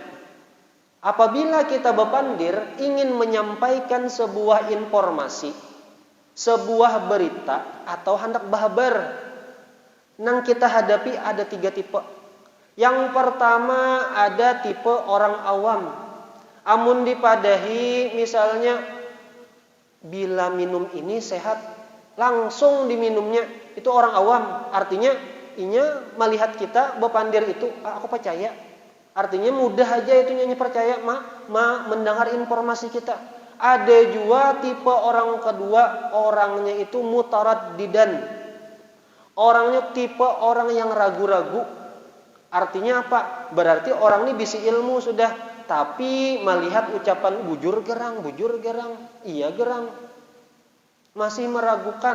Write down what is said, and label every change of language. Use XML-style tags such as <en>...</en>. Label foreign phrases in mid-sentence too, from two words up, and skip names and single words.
<bjn>Apabila kita bepandir ingin menyampaikan sebuah informasi, sebuah berita atau hendak bahabar, nang kita hadapi ada 3 tipe.</bjn> <id>Yang pertama ada tipe orang awam.</id> <bjn>Amun dipadahi misalnya bila minum ini sehat, langsung diminumnya, itu orang awam. Artinya inya melihat kita bepandir itu, aku percaya.</bjn> <id>Artinya mudah aja itu nyanyi percaya mendengar informasi kita. Ada juga tipe orang kedua, orangnya itu mutaraddidan. Orangnya tipe orang yang ragu-ragu. Artinya apa?</id> <bjn>Berarti orang ini bisi ilmu sudah, tapi melihat ucapan bujur gerang, iya gerang, masih meragukan.</bjn>